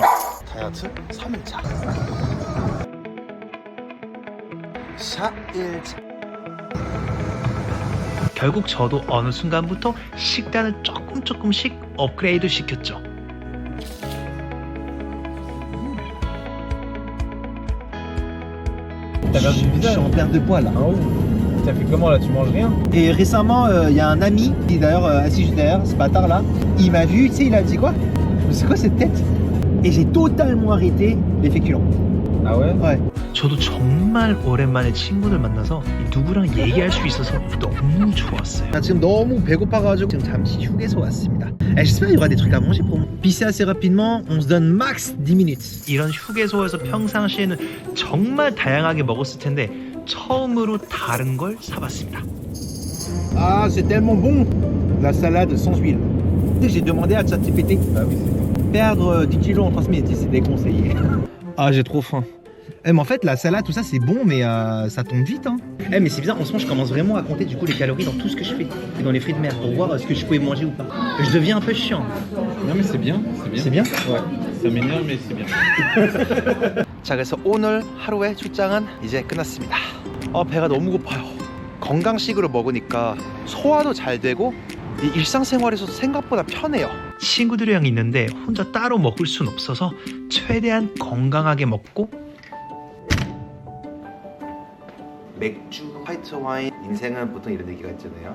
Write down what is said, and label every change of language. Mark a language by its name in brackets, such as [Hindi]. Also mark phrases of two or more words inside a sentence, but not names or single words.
[Korean] 다이어트 3일차. 샷 1차. 결국 저도 어느 순간부터 식단을 조금씩 업그레이드 시켰죠. [French] Je suis en perte de poids là. Ça fait comment là, tu manges rien? Et récemment, il y a un ami qui est d'ailleurs assis juste derrière, ce bâtard là. Il m'a vu, tu sais, il a dit quoi? C'est quoi cette tête? Et j'ai totalement arrêté les féculents. Ah ouais? Ouais. [Korean] 저도 정말 오랜만에 친구들 만나서 누구랑 얘기할 수 있어서 너무 좋았어요. 나 지금 너무 배고파가지고 지금 잠시 휴게소 왔습니다. [French] J'espère qu'il y aura des trucs à manger pour moi. Pisser assez rapidement, on se donne max 10 minutes. [Korean] 이런 휴게소에서 평상시에는 정말 다양하게 먹었을 텐데 처음으로 다른 걸 사봤습니다. [French] Ah, c'est tellement bon. La salade sans huile. J'ai demandé à ChatGPT. Perdre 10 kilos en 3 minutes, c'est déconseillé. Ah, j'ai trop faim. Eh, mais en fait, la salade, tout ça, c'est bon, mais ça tombe vite, hein. Eh, mais c'est bizarre, en ce moment, je commence vraiment à compter du coup les calories dans tout ce que je fais. Et dans les fruits de mer, pour voir ce que je pouvais manger ou pas. Je deviens un peu chiant. Non mais c'est bien, C'est bien? Ouais, ça m'énerve mais c'est bien. [Korean] 자, 그래서 오늘 하루의 출장은 이제 끝났습니다. 배가 너무 고파요. 건강식으로 먹으니까 소화도 잘 되고 이 일상생활에서도 생각보다 편해요. 친구들이랑 있는데 혼자 따로 먹을 순 없어서 최대한 건강하게 먹고 맥주, 화이트 와인, 인생은 보통 이런 얘기가 있잖아요.